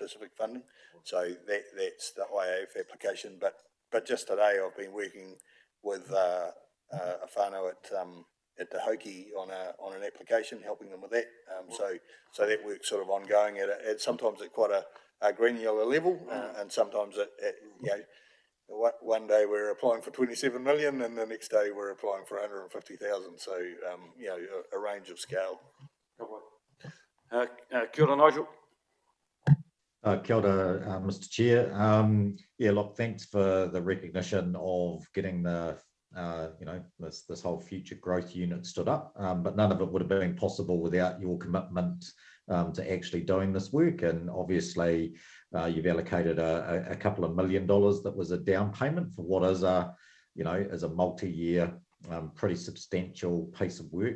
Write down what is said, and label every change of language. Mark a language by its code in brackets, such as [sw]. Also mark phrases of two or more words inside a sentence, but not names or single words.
[en] So that's the IAF application, but but just today I've been working with a whānau at Te Hoki on an application, helping them with that. So that work's sort of ongoing at sometimes at quite a granular level, and sometimes one day we're applying for 27 million, and the next day we're applying for 150,000. So a range of scale. [mi] Kia ora, Nigel. Kia ora, [en] Mr. Chair. Look, thanks for the recognition of getting the this whole future growth unit stood up, but none of it would have been possible without your commitment to actually doing this work. And obviously, you've allocated a couple of $1 million that was a down payment for what is a multi-year, pretty substantial piece of work.